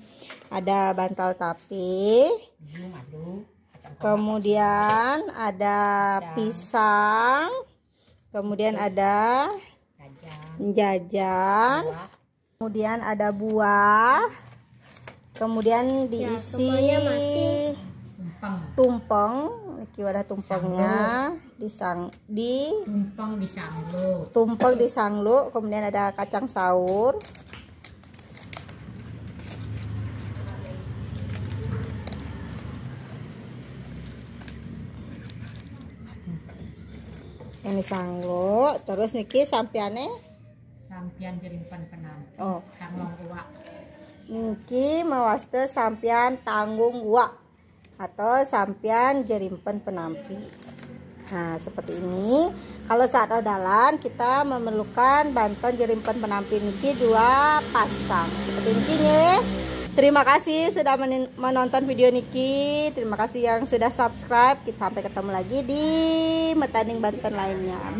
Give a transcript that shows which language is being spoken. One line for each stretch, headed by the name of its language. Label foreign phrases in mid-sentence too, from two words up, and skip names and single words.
Indonesian: Ada bantal tapi, kemudian ada pisang, kemudian ada jajan, kemudian ada buah, kemudian diisi tumpeng, iki wadah tumpengnya tumpeng di sanglu, kemudian ada kacang saur. Ini sanglo, terus niki sampian Jerimpen Penampi. Oh, tanggung uak.
Balinese: Niki mawaste
Indonesian: sampian tanggung uak atau sampian Jerimpen Penampi. Nah, seperti ini. Kalau saat odalan kita memerlukan banten Jerimpen Penampi niki 2 pasang. Seperti ini nih. Terima kasih sudah menonton video Niki. Terima kasih yang sudah subscribe. Kita sampai ketemu lagi di metanding Banten lainnya.